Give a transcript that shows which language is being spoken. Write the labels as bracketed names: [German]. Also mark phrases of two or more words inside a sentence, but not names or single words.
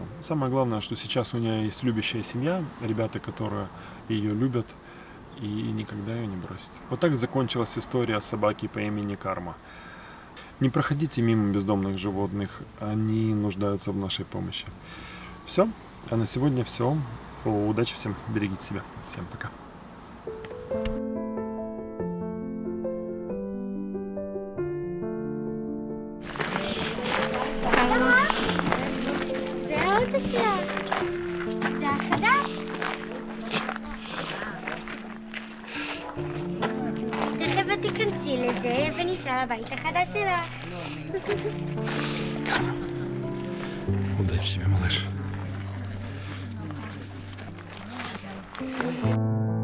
[Russian] Самое главное, что сейчас у нее есть любящая семья, ребята, которые ее любят и никогда ее не бросят. Вот так закончилась история собаки по имени Карма. Не проходите мимо бездомных животных, они нуждаются в нашей помощи. Все, а на сегодня все. Удачи всем, берегите себя. Всем пока. [Hebrew] זה האוטו שלך. זה החדש. תכף את תיכנסי לזה וניסע לבית החדש שלך. [Russian] Удачи тебе, малыш.